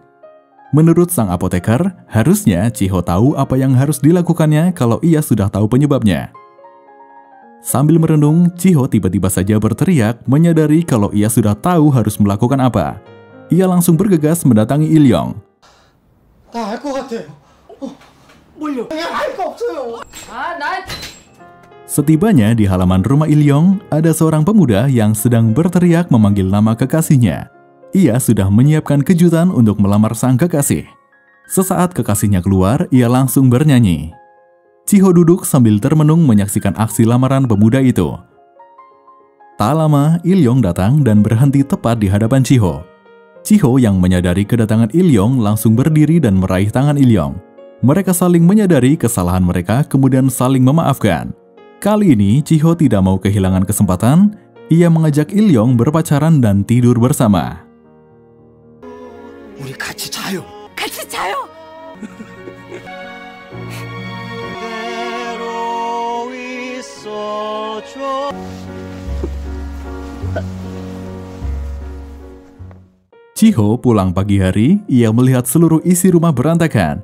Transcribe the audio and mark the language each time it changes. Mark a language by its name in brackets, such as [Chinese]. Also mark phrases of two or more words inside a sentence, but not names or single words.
[Indonesian] Menurut sang apoteker, harusnya Chiho tahu apa yang harus dilakukannya kalau ia sudah tahu penyebabnya. Sambil merenung, Chiho tiba-tiba saja berteriak menyadari kalau ia sudah tahu harus melakukan apa. Ia langsung bergegas mendatangi Il-yong. [Korean] 다 알 것 같아요. 뭘요? 그냥 알 거 없어요. [Indonesian] Setibanya di halaman rumah Il-yong, ada seorang pemuda yang sedang berteriak memanggil nama kekasihnya. Ia sudah menyiapkan kejutan untuk melamar sang kekasih. Sesaat kekasihnya keluar, ia langsung bernyanyi. Chiho duduk sambil termenung menyaksikan aksi lamaran pemuda itu. Tak lama, Il-yong datang dan berhenti tepat di hadapan Chiho. Chiho yang menyadari kedatangan Il-yong langsung berdiri dan meraih tangan Il-yong. Mereka saling menyadari kesalahan mereka kemudian saling memaafkan. Kali ini, Chiho tidak mau kehilangan kesempatan. Ia mengajak Il-yong berpacaran dan tidur bersama. [Korean] 우리 같이 자요. 같이 자요. [Indonesian] Chiho pulang pagi hari, ia melihat seluruh isi rumah berantakan.